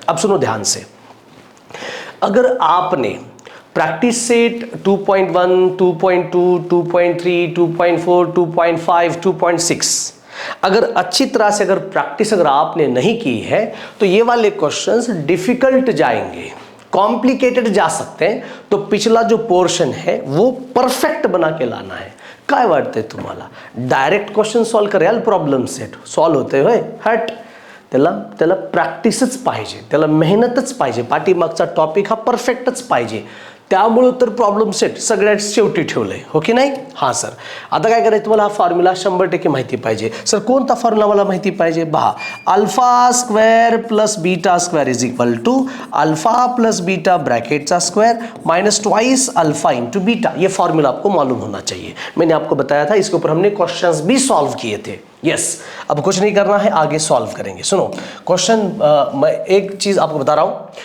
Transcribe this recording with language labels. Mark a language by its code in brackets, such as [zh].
[hi] अब सुनो ध्यान से, अगर आपने प्रैक्टिस सेट 2.1, 2.2, 2.3, 2.4, 2.5, 2.6 अगर अच्छी तरह से अगर प्रैक्टिस अगर आपने नहीं की है तो ये वाले क्वेश्चंस डिफिकल्ट जाएंगे, कॉम्प्लिकेटेड जा सकते हैं। तो पिछला जो पोर्शन है वो परफेक्ट बना के लाना है। [mr] काय वाटतंय तुम्हाला? डायरेक्ट क्वेश्चन सॉल्व कराल प्रॉब्लेम सेट सॉल्व होते होय हट, त्याला प्रॅक्टिसच पाहिजे, त्याला मेहनतच पाहिजे, पाठीमागचा टॉपिक हा परफेक्टच पाहिजे। त्यामुळे तर प्रॉब्लेम सेट सगळ्यात शेवटी ठेवलंय, हो की नाही? हां सर। आता काय करायचं, तुम्हाला हा फॉर्म्युला 100% माहिती पाहिजे। सर कोणता फॉर्म्युला मला माहिती पाहिजे? पहा, [en] Alpha square plus beta square is equal to alpha plus beta bracket square minus twice alpha into beta. [hi] ये फॉर्मूला आपको मालूम होना चाहिए। मैंने आपको बताया था, इसके ऊपर हमने क्वेश्चंस भी सॉल्व किए थे। यस अब कुछ नहीं करना है, आगे सॉल्व करेंगे। सुनो क्वेश्चन, मैं एक चीज़ आपको बता रहा हूँ।